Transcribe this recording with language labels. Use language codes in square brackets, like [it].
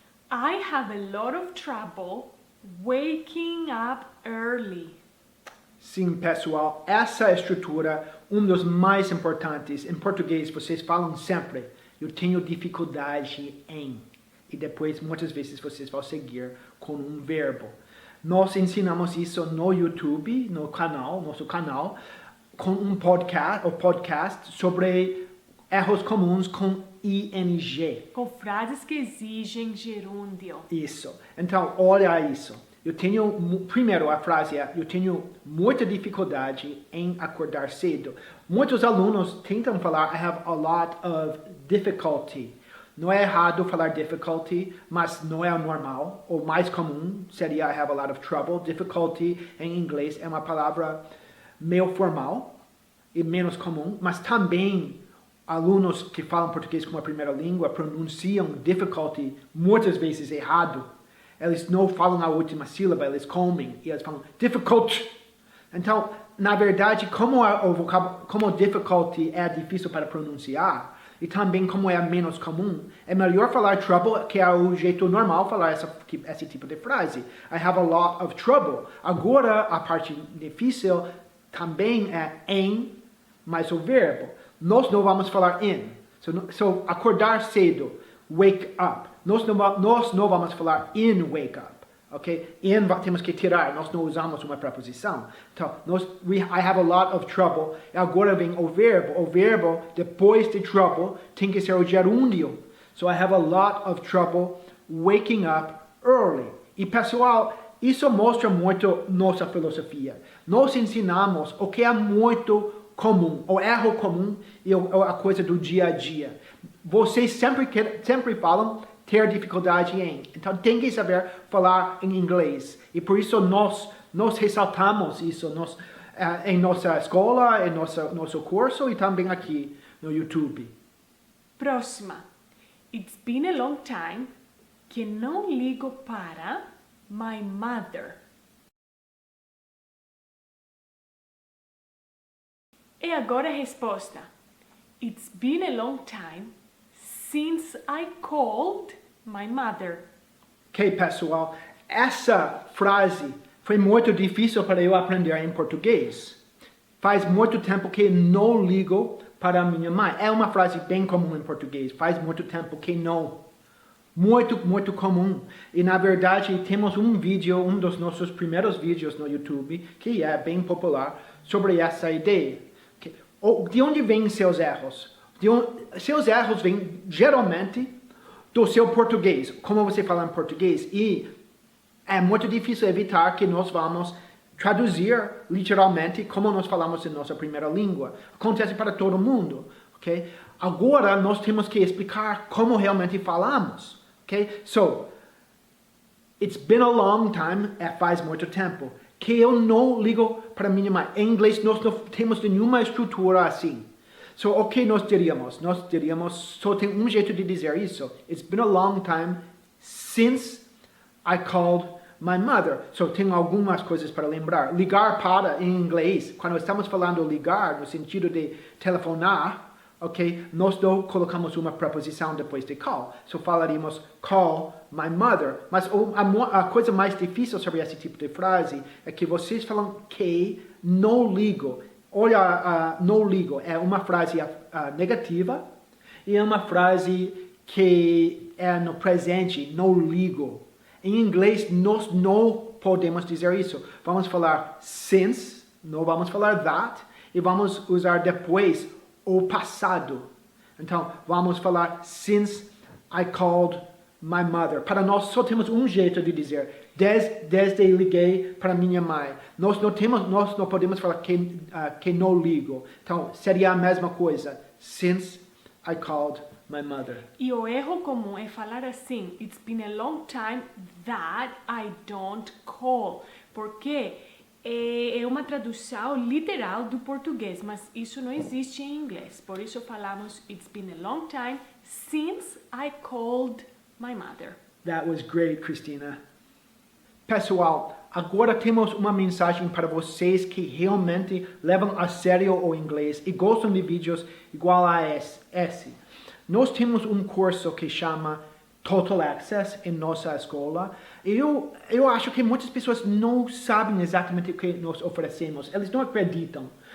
[en] I have a lot of trouble waking up early. [pt] Sim, pessoal, essa estrutura, um dos mais importantes. Em português, vocês falam sempre, eu tenho dificuldade em. E depois, muitas vezes, vocês vão seguir com um verbo. Nós ensinamos isso no YouTube, no canal, nosso canal, com um podcast sobre erros comuns com ing. Com frases que exigem gerúndio. Isso. Então, olha isso. Primeiro a frase é, eu tenho muita dificuldade em acordar cedo. Muitos alunos tentam falar, [en] I have a lot of difficulty. [pt] Não é errado falar difficulty, mas não é o normal. O mais comum seria [en] I have a lot of trouble. [pt] Difficulty em inglês é uma palavra meio formal e menos comum, mas também alunos que falam português como a primeira língua pronunciam difficulty muitas vezes errado. Eles não falam a última sílaba, eles comem e eles falam difficult. Então, na verdade, como difficulty é difícil para pronunciar, e também como é menos comum, é melhor falar trouble, que é o jeito normal falar esse tipo de frase. [en] I have a lot of trouble. [pt] Agora, a parte difícil também é em, mais o verbo. Nós não vamos falar in. So acordar cedo, wake up. Nós não vamos falar in wake up. Ok? In temos que tirar, nós não usamos uma preposição. Então, [en] I have a lot of trouble. [pt] Agora vem o verbo. O verbo, depois de trouble, tem que ser o gerúndio. [en] So, I have a lot of trouble waking up early. [pt] E, pessoal, isso mostra muito nossa filosofia. Nós ensinamos o que é muito comum, o erro comum e a coisa do dia a dia. Vocês sempre falam ter dificuldade em. Então, tem que saber falar em inglês. E por isso nós ressaltamos isso em nossa escola, em nosso curso e também aqui no YouTube. Próxima. [en] It's been a long time [pt] que não ligo para [en] my mother. [pt] E agora a resposta. [en] It's been a long time since I called my mother. [pt] Ok, pessoal, essa frase foi muito difícil para eu aprender em português. Faz muito tempo que não ligo para minha mãe. É uma frase bem comum em português. Faz muito tempo que não. Muito comum. E na verdade temos um vídeo, um dos nossos primeiros vídeos no YouTube, que é bem popular, sobre essa ideia. De onde vêm seus erros? Seus erros vêm geralmente do seu português, como você fala em português, e é muito difícil evitar que nós vamos traduzir literalmente como nós falamos em nossa primeira língua. Acontece para todo mundo, ok? Agora nós temos que explicar como realmente falamos, ok? [en] So, it's been a long time, [pt] faz muito tempo, que eu não ligo para minha mãe. Em inglês nós não temos nenhuma estrutura assim. So, o que nós diríamos? Nós diríamos, só tem um jeito de dizer isso. [en] It's been a long time since I called my mother. [pt] So, tem algumas coisas para lembrar. Ligar para, em inglês, quando estamos falando ligar, no sentido de telefonar, ok? Nós não colocamos uma preposição depois de call. So, falaríamos call my mother. Mas a coisa mais difícil sobre esse tipo de frase é que vocês falam que não ligo. Olha, não ligo, é uma frase negativa e é uma frase que é no presente, não ligo. Em inglês, nós não podemos dizer isso. Vamos falar since, não vamos falar that, e vamos usar depois o passado. Então, vamos falar [en] since I called my mother. [pt] Para nós, só temos um jeito de dizer Desde liguei para minha mãe. Nós não podemos falar que não ligo. Então, seria a mesma coisa. [en] Since I called my mother. [pt] E o erro comum é falar assim, [en] it's been a long time that I don't call. [pt] Porque é uma tradução literal do português, mas isso não existe em inglês. Por isso falamos, [en] it's been a long time since I called my mother. That was great, Christina. [pt] Pessoal, agora temos uma mensagem para vocês que realmente levam a sério o inglês e gostam de vídeos igual a esse. Nós temos um curso que chama Total Access em nossa escola. Eu acho que muitas pessoas não sabem exatamente o que nós oferecemos. Eles não acreditam.